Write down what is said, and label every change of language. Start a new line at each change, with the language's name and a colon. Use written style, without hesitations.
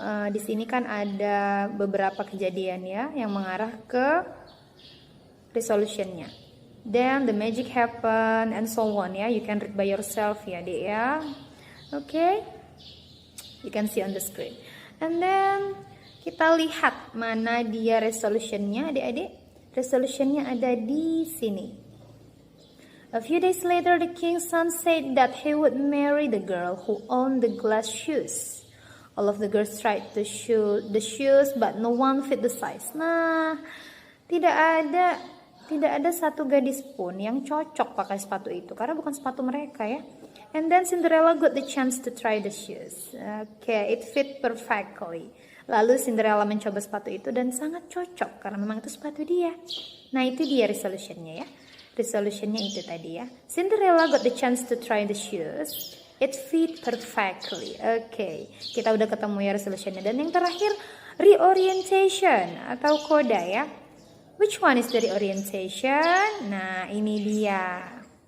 Indonesian: Di sini kan ada beberapa kejadian ya yang mengarah ke resolutionnya.
English: Then the magic happen and so on ya. You can read by yourself ya, Dek ya. Okay, you can see on the screen. And then
Indonesian: kita lihat mana dia resolutionnya, adik-adik. Resolutionnya ada di sini.
English: A few days later, the king's son said that he would marry the girl who owned the glass shoes. All of the girls tried to shoe the shoes, but no one fit the size.
Indonesian: Nah, tidak ada satu gadis pun yang cocok pakai sepatu itu karena bukan sepatu mereka ya.
English: And then Cinderella got the chance to try the shoes. Okay, it fit perfectly.
Indonesian: Lalu Cinderella mencoba sepatu itu dan sangat cocok karena memang itu sepatu dia. Nah, itu dia resolutionnya ya. Resolutionnya itu tadi ya.
English: Cinderella got the chance to try the shoes. It fit perfectly.
Indonesian: Okay, kita udah ketemu ya resolutionnya. Dan yang terakhir reorientation atau koda ya.
English: Which one is the reorientation?
Indonesian: Nah, ini dia.